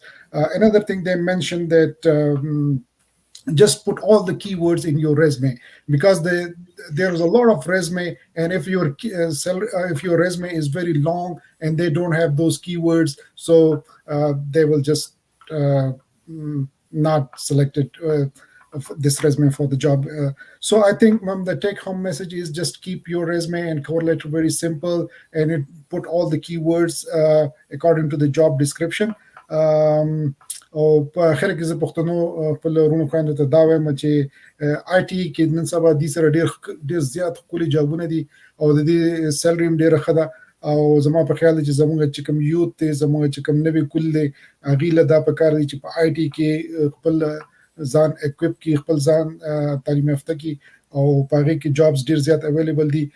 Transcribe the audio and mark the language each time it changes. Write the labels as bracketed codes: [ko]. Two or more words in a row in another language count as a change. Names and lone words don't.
[en] Another thing they mentioned, that just put all the keywords in your resume, because there's a lot of resume, and if if your resume is very long and they don't have those keywords, so they will just not select it, of this resume for the job. So I think, the take-home message is just keep your resume and cover letter very simple, and put all the keywords according to the job description. [ps] او په اخر کې زه پښتنو خپل ورونو خویندو ته دا وایم چې آی ټي کې نن سبا دې سره ډېر زیات ښکلي جابونه دي، او د دې سیلري هم ډېره ښه ده. او زما په خیال دی چې زموږ چې کوم یوت دی، زموږ چې کوم نوی کل دی، هغې له دا پکار دی چې په آی ټي کې خپل ځان اکوپ کړي، خپل ځان تعلیم یافته کړي، او په هغې کې جابس ډېر زیات اویلیبل دي.